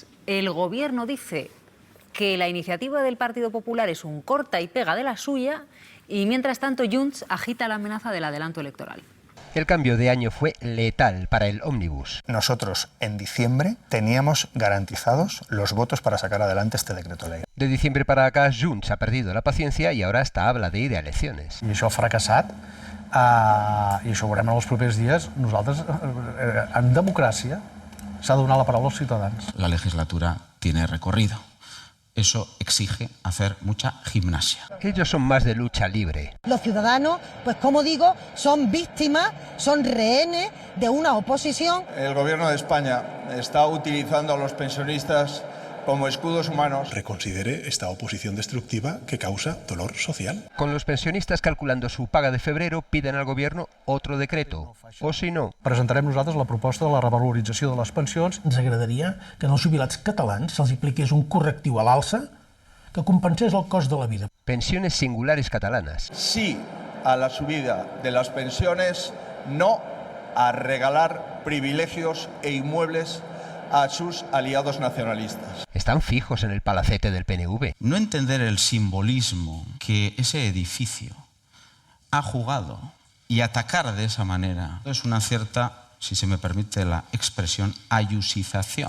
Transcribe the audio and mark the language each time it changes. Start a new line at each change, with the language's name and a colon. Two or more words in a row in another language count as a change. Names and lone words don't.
Spanish: El Gobierno dice que la iniciativa del Partido Popular es un corta y pega de la suya y, mientras tanto, Junts agita la amenaza del adelanto electoral. El cambio de año fue letal para el ómnibus. Nosotros, en diciembre, teníamos garantizados los votos para sacar adelante este decreto ley. De diciembre para acá, Junts ha perdido la paciencia y ahora hasta habla de ir a elecciones.
Catalan: I això ha fracassat, i això ho veurem en els propers dies. Nosaltres, en democràcia, s'ha de donar la paraula als ciutadans.
Spanish: La legislatura tiene recorrido. Eso exige hacer mucha gimnasia. Ellos son más de lucha libre. Los ciudadanos, pues como digo, son víctimas, son rehenes de una oposición. El gobierno de España está utilizando a los pensionistas como escudos humanos. Reconsidere esta oposición destructiva que causa dolor social. Con los pensionistas calculando su paga de febrero, piden al gobierno otro decreto. O si no...
Catalan: Presentarem nosaltres la proposta de la revalorització de les pensions. Ens agradaria que als jubilats catalans se'ls apliqués un correctiu a l'alça que compensés el cost de la vida.
Spanish: Pensiones singulares catalanas. Sí a la subida de las pensiones, no a regalar privilegios e inmuebles a sus aliados nacionalistas. Están fijos en el palacete del PNV. No entender el simbolismo que ese edificio ha jugado y atacar de esa manera es una cierta, si se me permite la expresión, ayusización.